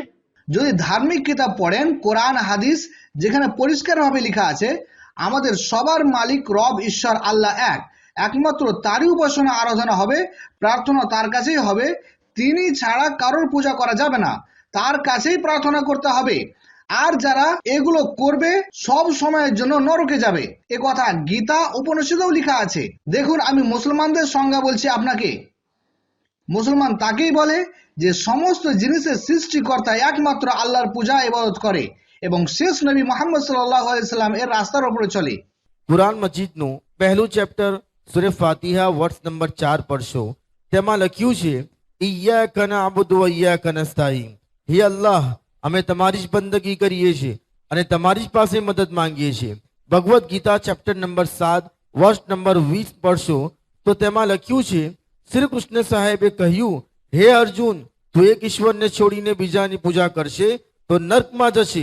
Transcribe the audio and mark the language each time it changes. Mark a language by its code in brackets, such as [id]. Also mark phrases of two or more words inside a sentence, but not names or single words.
[bn] যদি ধার্মিক কিতাব পড়েন, কোরআন হাদিস, যেখানে পরিষ্কারভাবে লেখা আছে আমাদের সবার মালিক রব ঈশ্বর আল্লাহ এক, একমাত্র তারই উপাসনা আরাধনা হবে, প্রার্থনা তার কাছেই হবে, তিনি ছাড়া কারোর পূজা করা যাবে না, তার কাছেই প্রার্থনা করতে হবে, আর যারা এগুলো করবে সব সময়ের জন্য নরকে যাবে। এ কথা গীতা উপনিষদেও লেখা আছে। দেখুন, আমি মুসলমানদের সংজ্ঞা বলছি আপনাকে। মুসলমান তাকেই বলে যে সমস্ত জিনিসের সৃষ্টিকর্তা একমাত্র আল্লাহর পূজা ইবাদত করে এবং শেষ নবী মুহাম্মদ [ar] صلى الله عليه وسلم [bn] এর রাস্তার উপরে চলে। [gu] કુરાન મજીદનું પહેલું ચેપ્ટર સૂરે ફાતિહા [en] verse number [gu] 4 પડશો. તેમાં લખ્યું છે, [ar] إياك نعبد وإياك نستعين. [gu] હે અલ્લાહ, અમે તમારી જ બંદગી કરીએ છીએ અને તમારી જ પાસે મદદ માંગીએ છીએ. ભગવદ્ ગીતા [en] chapter number [gu] 7 [en] verse number [gu] 20 પડશો તો તેમાં લખ્યું છે, શ્રી કૃષ્ણ સાહેબે કહ્યું, હે અર્જુન, તું એક ઈશ્વરને છોડીને બીજાની પૂજા કરશે તો નર્કમાં જશે.